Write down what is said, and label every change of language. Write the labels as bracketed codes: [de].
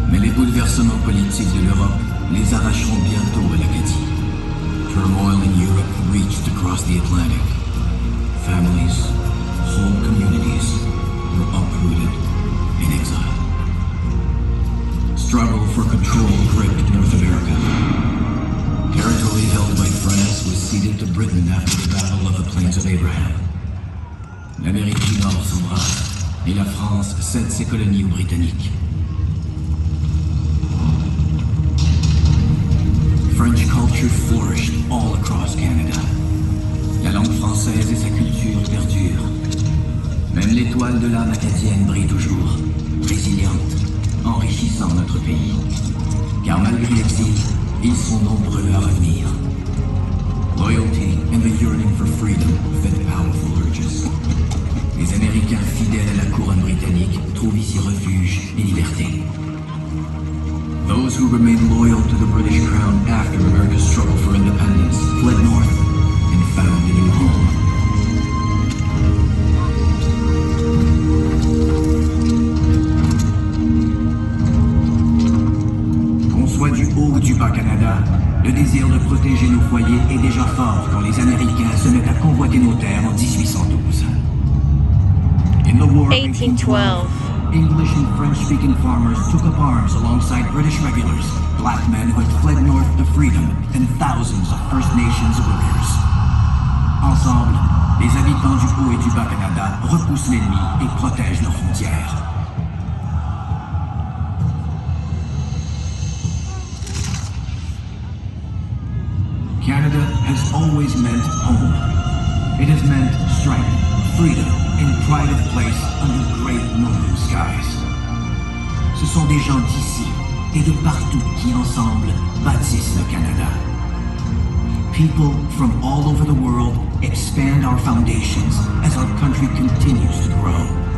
[fr] bouleversements politiques de l'Europe les arracheront bientôt à l'Acadie. [en] Turmoil in Europe reached across the Atlantic. Families, whole communities were uprooted in exile. Struggle for control gripped North America. Territory held by France was ceded to Britain after the Battle of the Plains of Abraham. [fr] L'Amérique du Nord s'embrase et la France cède ses colonies aux Britanniques. [en] French culture flourished all across Canada. [fr] La langue française et sa culture perdurent. Même l'étoile de l'âme acadienne brille toujours, résiliente, enrichissant notre pays. Car malgré l'exil, ils sont nombreux à revenir. [en] Loyalty and the yearning for freedom fed powerful urges. [fr] Les Américains fidèles à la couronne britannique trouvent ici refuge et liberté. [en] Those who remained loyal to the British crown after America's struggle for independence fled north and found a new home. [fr] Qu'on soit du haut ou du bas Canada, le désir de protéger nos foyers est déjà fort quand les Américains se mettent à convoiter nos terres en 1812. [en] In the War of 1812. English and French-speaking farmers took up arms alongside British regulars, black men who had fled north to freedom, and thousands of First Nations workers. [fr] Ensemble, les habitants du Haut et du Bas Canada repoussent l'ennemi et protègent nos frontières. [en] Canada has always meant home. It has meant strength, freedom, and pride of place under great northern skies. [fr] Ce sont des gens d'ici et de partout qui ensemble bâtissent le Canada. [en] People from all over the world expand our foundations as our country continues to grow.